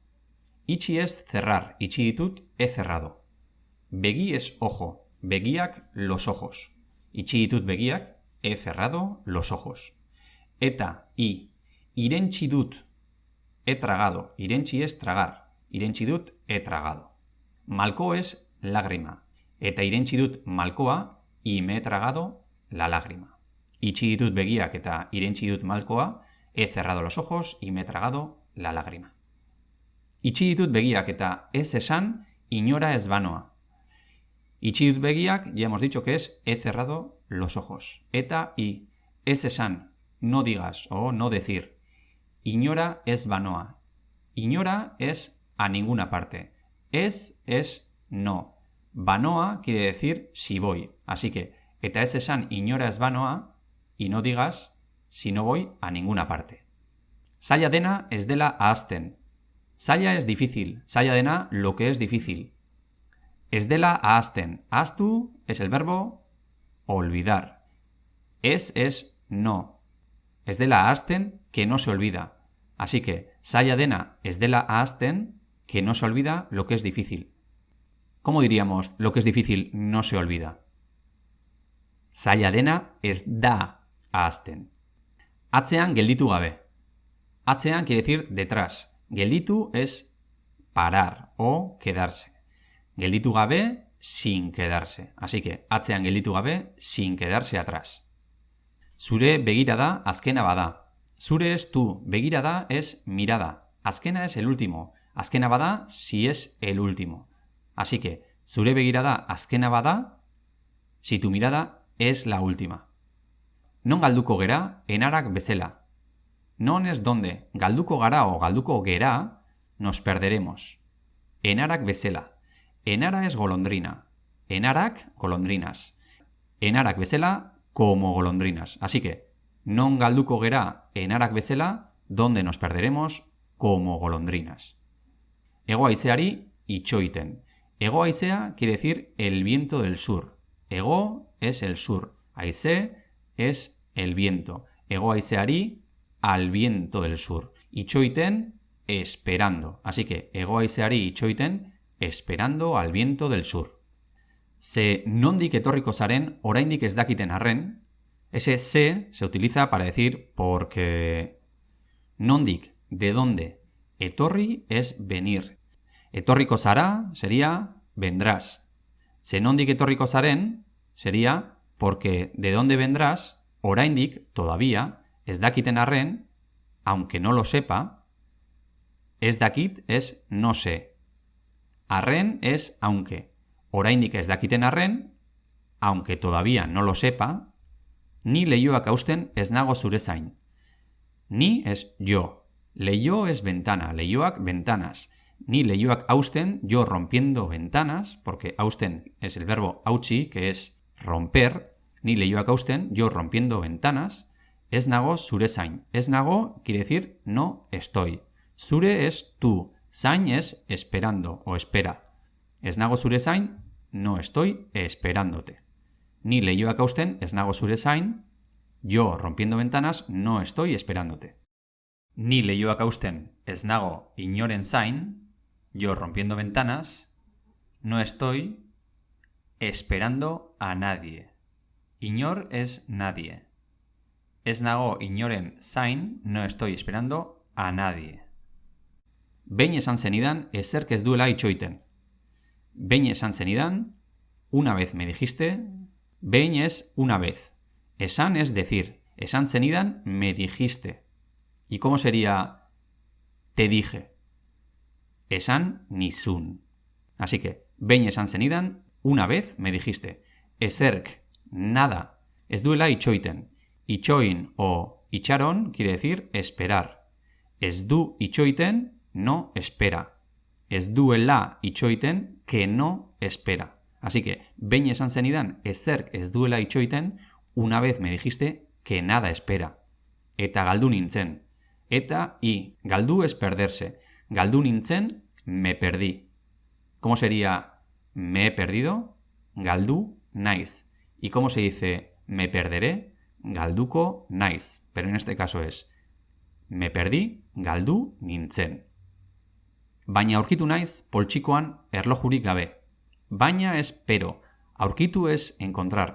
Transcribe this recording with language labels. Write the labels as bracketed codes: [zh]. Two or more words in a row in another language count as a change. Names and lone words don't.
[es] Itxi ez cerrar, [eu] itxi ditut [es] he cerrado. Begi es ojo, begiak los ojos. [eu] Itxi ditut begiak, [es] he cerrado los ojos. [eu] Eta, irentsi dut, [es] he tragado. Irentsi es tragar, [eu] irentsi dut [es] he tragado. [eu] Malko [es] es lágrima, [eu] eta irentsi dut malkoa, [es] y me he tragado la lágrima. [eu] Itxi ditut begiak eta irentsi dut malkoa, [es] he cerrado los ojos y me he tragado la lágrima. [eu] Itxi ditut begiak eta ez esan, inora ez banoa. Itxi ditut begiak, [es] ya hemos dicho que es he cerrado los ojos. [eu] Eta ez esan, [es] no digas o no decir. [eu] inora ez banoa. [es] Inora es a ninguna parte. Es no. Banoa quiere decir si voy. Así que, [eu] eta ez esan inora ez banoa, [es] y no digas si no voy a ninguna parte. [eu] Zaila dena ez dela ahazten. [es] Zaila es difícil. [eu] Zaila dena [es] lo que es difícil. [eu] Ez dela ahazten. [es] Ahaztu es el verbo olvidar. Es no. [eu] Ez dela ahazten [es] que no se olvida. Así que, [eu] zaila dena ez dela ahazten [es] que no se olvida lo que es difícil. ¿Cómo diríamos lo que es difícil no se olvida? [eu] Zaila dena ez da ahazten. Atzean gelditu gabe. Atzean [es] quiere decir detrás. Gelditu es parar o quedarse. [eu] Gelditu gabe [es] sin quedarse. Así que [eu] atzean gelditu gabe [es] sin quedarse atrás. [eu] Zure begirada azkena bada. [es] Zure es tu. Begirada es mirada. Azkena es el último. [eu] Azkena bada [es] si es el último. Así que [eu] zure begirada azkena bada [es] si tu mirada es la última. [eu] Non galduko gera enarak bezala. [es] Non es donde. [eu] Galduko gara o galduko gera [es] nos perderemos. [eu] Enarak bezala. Enara [es] es golondrina. [eu] Enarak, golondrinas. Enarak bezala, [es] como golondrinas. Así que, [eu] non galduko gera enarak bezala, [es] donde nos perderemos, como golondrinas. [eu] Ego haizeari itxoiten. Ego haizea [es] quiere decir el viento del sur. Ego es el sur. Haize es el viento. [eu] Ego haizeari [es] al viento del sur. Itxoiten, esperando. Así que, [eu] ego haizeari itxoiten, [es] esperando al viento del sur. [eu] Ze nondik etorriko zaren oraindik ez dakiten arren, [es] ese se utiliza para decir porque. Nondik, de dónde. Etorri es venir. [eu] Etorriko zara [es] sería vendrás. [eu] Ze nondik etorriko zaren [es] sería porque de dónde vendrás, oraindik, todavía, [eu] ez dakiten arren, [es] aunque no lo sepa, [eu] ez dakit [es] es no sé. Arren es aunque. [eu] Oraindik ez dakiten arren, [es] aunque todavía no lo sepa, [eu] ni leihoak hausten ez nago zure zain. [es] Ni es yo. Leiho es ventana. Leihoak ventanas. [eu] Ni leihoak hausten, [es] yo rompiendo ventanas, porque hausten es el verbo hautsi, que es romper. [eu] Ni leihoak hausten, [es] yo rompiendo ventanas. [eu] Ez nago zure zain. Ez nago [es] quiere decir no estoy. Zure es tú. Zain es esperando o espera. [eu] Ez nago zure zain, [es] no estoy esperándote. [eu] Ni leihoak hausten, ez nago zure zain, [es] yo rompiendo ventanas, no estoy esperándote. [eu] Ni leihoak hausten, ez nago inoren zain, [es] yo rompiendo ventanas, no estoy esperando a nadie. Inor es nadie. [eu] Ez nago inoren zain, [es] no estoy esperando a nadie. [eu] Behin esan zenidan ezerk ez duela itxoiten. Behin esan zenidan, [es] una vez me dijiste, behin es una vez. Esan es decir. [eu] Esan zenidan [es] me dijiste. ¿Y cómo sería te dije? [eu] Esan nizun. [es] Así que, [eu] behin esan zenidan, [es] una vez me dijiste. Ezerk, nada. [eu] Ez duela itxoiten. [es] Itxoin o itxaron quiere decir esperar. [eu] Ez du itxoiten, [es] no espera. [eu] Ez duela itxoiten, [es] que no espera. Así que, [eu] behin esan zenidan, ezerk ez duela itxoiten, [es] una vez me dijiste que nada espera. [eu] Eta galdu nintzen. Eta y galdu [es] es perderse. [eu] Galdu nintzen, [es] me perdí. ¿Cómo sería me he perdido? [eu] Galdu naiz. [es] ¿Y cómo se dice me perderé? [eu] Galduko naiz. [es] Pero en este caso es me perdí, [eu] galdu nintzen. Baina aurkitu naiz poltsikoan erlojurik gabe. [es] Baina es pero. Aurkitu es encontrar.